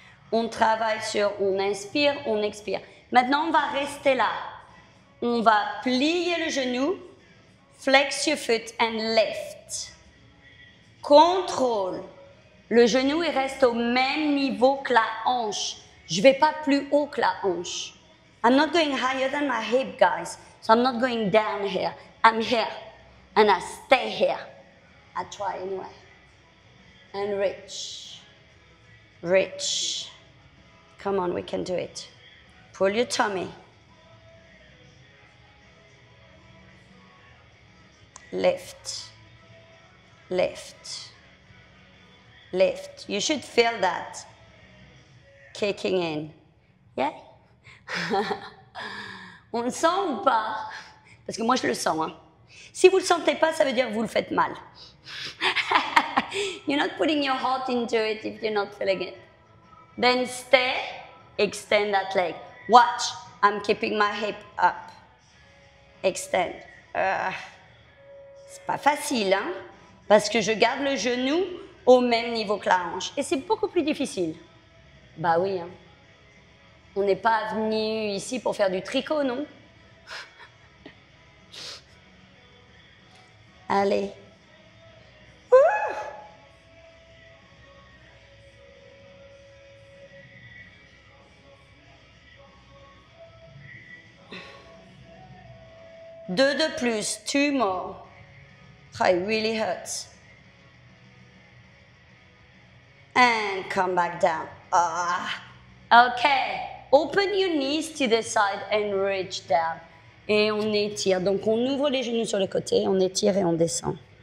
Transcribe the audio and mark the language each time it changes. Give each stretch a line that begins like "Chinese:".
French: On travaille sur, on inspire, on expire. Maintenant, on va rester là. On va plier le genou,
English: flex your foot and lift.
French: Contrôle. Le genou, il reste au même niveau que la hanche. Je ne vais pas plus haut que la hanche.
English: I'm not going higher than my hip, guys. So I'm not going down here. I'm here. And I stay here. I try anyway. And reach. Reach. Come on, we can do it. Pull your tummy. Lift. Lift. Lift. You should feel that kicking in. Yeah?
French: On le sent ou pas? Parce que moi, je le sens. Hein. Si vous ne le sentez pas, ça veut dire que vous le faites mal.
English: You're not putting your heart into it if you're not feeling it. Then stay, extend that leg. Watch, I'm keeping my hip up.
French: Extend. C'est pas facile, hein? Parce que je garde le genou au même niveau que la hanche. Et c'est beaucoup plus difficile. Bah oui, hein. On n'est pas venu ici pour faire du tricot, non? Allez. Ouh. Deux de plus,
English: 2 more. Oh, it really hurts. And come back down. Okay. Open your knees to the side and reach down.
French: Et on étire. Donc, on ouvre les genoux sur le côté, on étire et on descend.